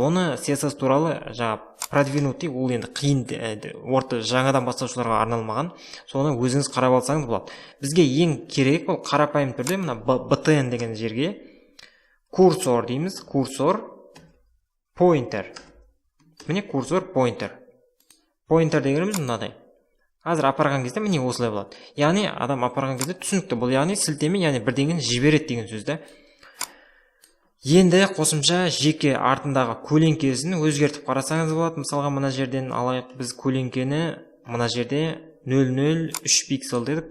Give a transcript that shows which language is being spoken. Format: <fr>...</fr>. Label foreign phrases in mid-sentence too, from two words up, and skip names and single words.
<kk>Оны CSS туралы продвинутый, ол енді қиын, жаңадан бастаушыларға арналмаған. Соны өзіңіз қарап алсаңыз болады. Бізге ең керек ол қарапайым түрде мына btn деген жерге курсор дейміз, курсор pointer. Міне курсор pointer. Pointer дегеніміз мынадай. Қазір апарған кезде міне осылай болады. Яғни адам апарған кезде түсінікті. Бұл яғни сілтеме, яғни бірдеңені жібереді деген сөзді. Енді қосымша жеке артындағы көлеңкесін өзгертіп қарасаңыз болады. Мысалға мына жерден алайық, біз көлеңкені мына жерде 0,03 пиксель дедік.</kk>